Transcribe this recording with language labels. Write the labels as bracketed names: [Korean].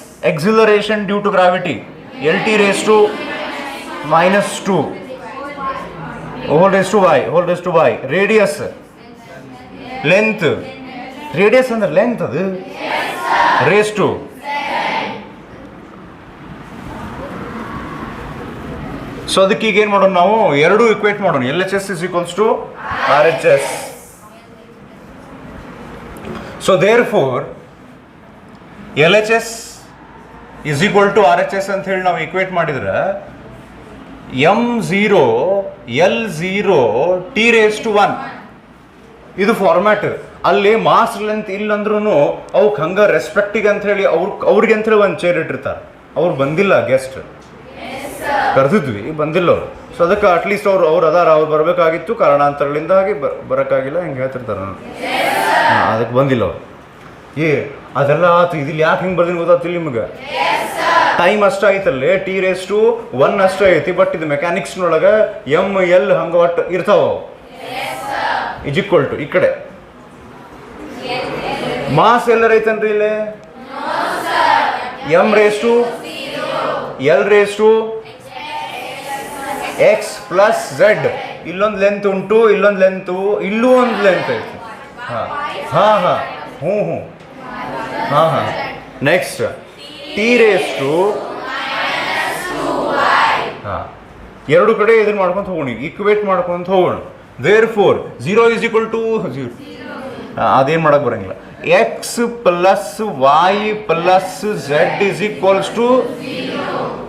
[English] acceleration due to gravity, LT raised to minus 2 whole raised to y. Radius, length, radius ಅಂದ್ರೆ length ಅದು raised to. [Kannada] So ಅದಕ್ಕೆ ಈಗ ಏನು ಮಾಡೋಣ, ನಾವು ಎರಡೂ ಇಕ್ವೇಟ್ ಮಾಡೋಣ. [English] LHS is equals to RHS. So therefore LHS is equal to RHS [Kannada] ಅಂತ ಹೇಳಿ ನಾವು [English] Equate ಮಾಡಿದ್ರೆ M0 L0 T raised to 1 ಇದು format. [Kannada] ಅಲ್ಲಿ ಮಾಸ್ ಲೆಂತ್ ಇಲ್ಲಂದ್ರೂ ಅವಕ್ಕೆ ಹಂಗೆ ರೆಸ್ಪೆಕ್ಟಿಗೆ ಅಂತ ಹೇಳಿ ಅವ್ರಿಗೆ ಅಂತ ಹೇಳಿ ಒಂದು ಚೇರ್ ಇಟ್ಟಿರ್ತಾರೆ. ಅವ್ರು ಬಂದಿಲ್ಲ, ಗೆಸ್ಟ್ ಕರೆದಿದ್ವಿ, ಬಂದಿಲ್ಲ ಅವರು. ಸೊ ಅದಕ್ಕೆ ಅಟ್ಲೀಸ್ಟ್ ಅವ್ರು ಅದಾರ, ಅವ್ರು ಬರಬೇಕಾಗಿತ್ತು, ಕಾರಣಾಂತರಗಳಿಂದ ಹಾಗೆ ಬರೋಕ್ಕಾಗಿಲ್ಲ, ಹಿಂಗೆ ಹೇಳ್ತಿರ್ತಾರೆ. ಅದಕ್ಕೆ ಬಂದಿಲ್ಲ ಅವ್ರು. ಅದೆಲ್ಲ ಆಯ್ತು, ಇದಿಲ್ಲಿ ಯಾಕೆ ಹಿಂಗೆ ಬರ್ದಿನ ಗೊತ್ತಾಗ್ತಿಲ್ಲ ನಿಮ್ಗೆ. ಟೈಮ್ ಅಷ್ಟೇ ಐತಲ್ಲೇ, T raised to 1 ಅಷ್ಟೇ ಐತಿ. ಬಟ್ ಇದು ಮೆಕ್ಯಾನಿಕ್ಸ್ನೊಳಗೆ ML ಹಂಗೆ ಒಟ್ಟು ಇರ್ತಾವ. [English] is equal to ಈ ಕಡೆ mass [Kannada] ಎಲ್ಲರ ಐತನ್ರಿ ಇಲ್ಲಿ, [English] M raised to L raised to X plus Z. [Kannada] ಇಲ್ಲೊಂದು ಲೆಂತ್ ಉಂಟು, ಇಲ್ಲೊಂದು ಲೆಂತು, ಇಲ್ಲೂ ಒಂದು ಲೆಂತ್ ಐತಿ. ಹಾಂ ಹಾಂ ಹಾಂ ಹ್ಞೂ ಹ್ಞೂ ಹಾಂ ಹಾಂ. ನೆಕ್ಸ್ಟ್ T raised to ಹಾಂ, ಎರಡು ಕಡೆ ಇದನ್ನು ಮಾಡ್ಕೊಂತ ಹೋಗೋಣ, ಈಕ್ವೇಟ್ ಮಾಡ್ಕೊಂತ ಹೋಗೋಣ. [English] therefore 0 is equal to 0. [Kannada] ಅದೇನು ಮಾಡಕ್ಕೆ ಬರೋಂಗಿಲ್ಲ. [English] X plus Y plus Z is equals to 0.